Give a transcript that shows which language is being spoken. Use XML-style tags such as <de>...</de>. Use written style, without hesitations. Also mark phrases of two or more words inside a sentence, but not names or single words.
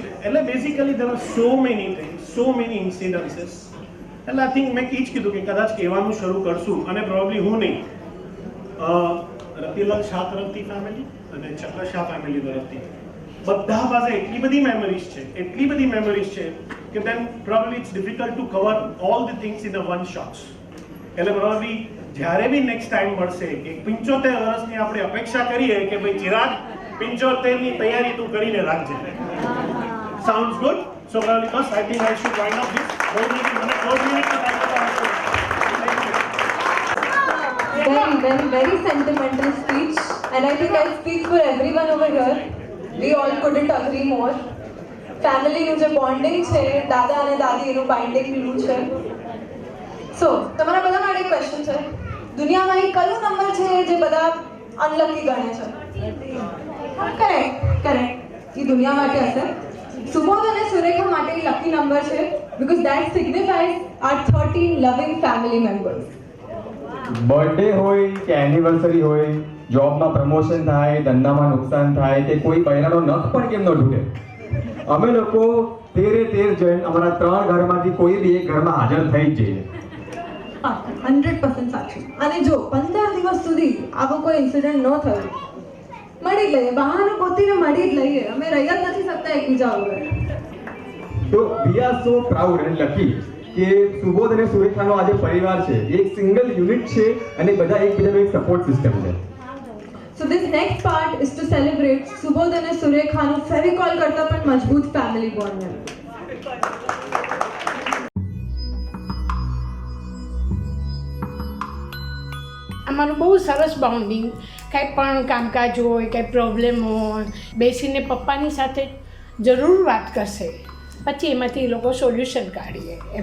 <en>એટલે basically there are so many things so many incidences.</en> <gu>એટલે</gu> <en>I think</en> <gu>મેં એ જ કીધું કે કદાચ કહેવાનું શરૂ કરશું અને પ્રોબેબલી હું નહીં રતિલાલ શાહ તરફથી ફેમિલી અને ચક્ર શાહ ફેમિલી તરફથી બધા પાસે એટલી બધી મેમરીઝ છે કે</gu> <en>then probably it's difficult to cover all the things in a one shots.</en> <gu>એટલે પ્રોબેબલી જ્યારે બી</gu> <en>next time</en> <gu>મળશે કે 75 વર્ષની આપણે અપેક્ષા કરીએ કે ભાઈ ચિરાગ 75 ની તૈયારી તું કરીને રાખજે.</gu> <en>sounds good. so probably બસ I think I should wind up this.</en> <gu>મને 4 મિનિટ</gu> <en>very sentimental speech and I think I speak for everyone over here. We all couldn't agree more.</en> <gu>Family નું જે બોન્ડિંગ છે દાદા અને દાદી એનું બાઇન્ડિંગ પેલું છે. સો તમારા બધા માટે એક ક્વેશ્ચન છે દુનિયામાં એક કયો નંબર છે જે બધા અનલકી ગણે છે? કરેક્ટ એ દુનિયા માટે હશે. સુબોધ અને સુરેખા માટે</gu> <en>lucky number</en> <gu>છે</gu> <en>because that signifies our 13 loving family members.</en> <gu>બર્થડે હોય કે એનિવર્સરી હોય, જોબમાં પ્રમોશન થાય, ધંધામાં નુકસાન થાય કે કોઈ બૈરાનો નખ પણ કેમ ન તૂટે, અમે લોકો 13 જણ અમારા 3 ઘરમાંથી કોઈ બી એક ઘરમાં હાજર થઈ જ જઈએ. 100% સાચું. અને જો 15 દિવસ સુધી આવો કોઈ ઇન્સિડન્ટ ન થયો મળી જ લઈએ, બહાનું ગોતીને મળી જ લઈએ. અમે રહી જ નથી શકતા એકબીજા વગર. તો</gu> <en>we are so proud and lucky</en> <gu>કે સુબોધ અને સુરેખાનો આજે પરિવાર છે, એક</gu> <en>single unit</en> <gu>છે અને બધા એકબીજાનો એક</gu> <en>support system</en> <gu>છે.</gu> <en>So this next part is to celebrate Subodh</en> <gu>અને સુરેખાનું ફેવિકોલ કરતા પણ મજબૂત</gu> <en>family bond.</en> <gu>અમારું બહુ સરસ બાઉન્ડિંગ. કાંઈ પણ કામકાજ હોય કાંઈ પ્રોબ્લેમ હોય બેસીને પપ્પાની સાથે જરૂર વાત કરશે, પછી એમાંથી એ લોકો સોલ્યુશન કાઢીએ એમ.</gu>